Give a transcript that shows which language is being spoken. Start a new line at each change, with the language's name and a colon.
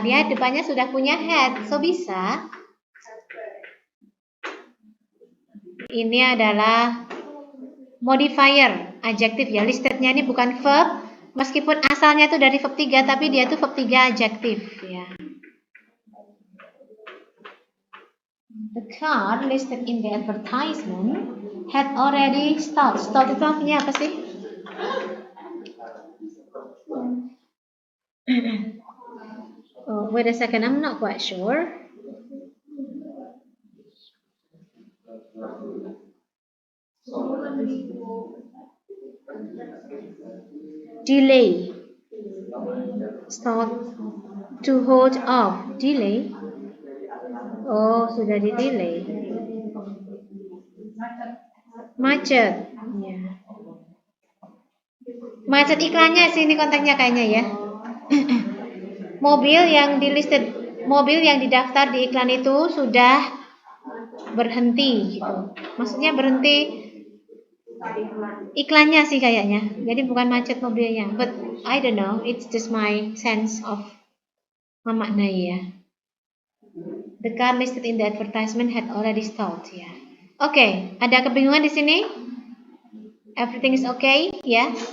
Indonesian: Dia depannya sudah punya had, so bisa. Ini adalah modifier, adjektif ya. Listednya ini bukan verb, meskipun asalnya itu dari verb 3, tapi dia itu verb 3 adjektif ya.
English: The car listed in the advertisement had already stalled.
Indonesian: Stalled itu artinya apa sih?
English: Oh, wait a second, I'm not quite sure. Delay. Start to hold off. Delay.
Indonesian: Oh, sudah di delay. Macet. Ya. Macet iklannya sih ini konteksnya kayaknya ya. Mobil yang didaftar di iklan itu sudah berhenti gitu. Maksudnya berhenti iklannya sih kayaknya. Jadi bukan macet mobilnya.
English: But I don't know, it's just my sense of
Indonesian: memaknai ya.
English: The car listed in the advertisement had already stalled ya.
Indonesian: Oke, ada kebingungan di sini?
English: Everything is okay
Indonesian: ya?